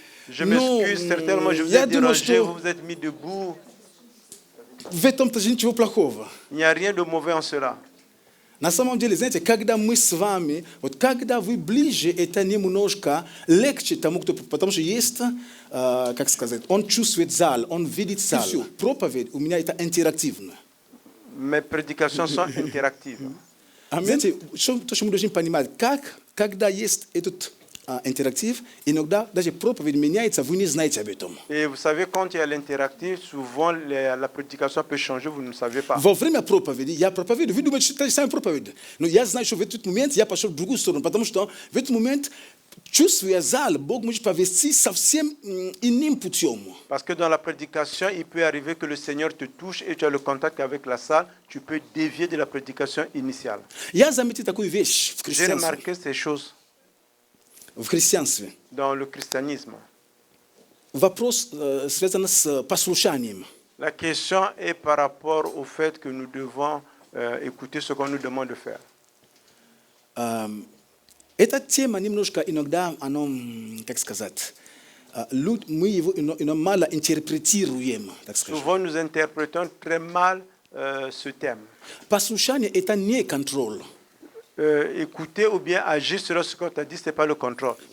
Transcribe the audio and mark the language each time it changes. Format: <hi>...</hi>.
<fr>Je m'excuse, certainement je vous ai dérangé, vous vous êtes mis debout. Il n'y a rien de mauvais en cela.</fr> <ru>На самом деле, знаете, когда мы с вами, вот когда вы ближе, это немножко легче тому, кто, потому что есть, как сказать, он чувствует зал, он видит зал. Все, проповедь у меня это интерактивно.</ru> <fr>Mes prédications sont interactives.</fr> <ru>Знаете, то, что мы должны понимать, когда есть этот интерактив, иногда даже проповедь меняется, вы не знаете об этом.</ru> <fr>Et vous savez, quand il y a l'interactif, souvent la prédication peut changer, vous ne savez pas.</fr> <ru>Во время проповеди, я проповедую, вы думаете, что это самая проповедь. Но я знаю, что в этот момент я пошел в другую сторону, потому что в этот момент, чувствуя зал, Бог может повести совсем иным путем.</ru> <fr>Parce que dans la prédication, il peut arriver que le Seigneur te touche et tu as le contact avec la salle, tu peux dévier de la prédication initiale.</fr> <ru>Я заметил такую вещь в</ru> <fr>J'ai remarqué ces choses.</fr> <ru>В христианстве.</ru> <fr>Dans le christianisme.</fr> <ru>Вопрос связан с послушанием.</ru> <fr>La question est par rapport au fait que nous devons écouter ce qu'on nous demande de faire.</fr> <ru>Эта тема немножко иногда, оно, как сказать, мы его мало интерпретируем, так скажем.</ru> <fr>Souvent nous interprétons très mal ce thème.</fr> <ru>Послушание это не контроль.</ru> <fr>Écouter ou bien agir sur ce qu'on t'a dit, ce n'est pas le contrôle.</fr>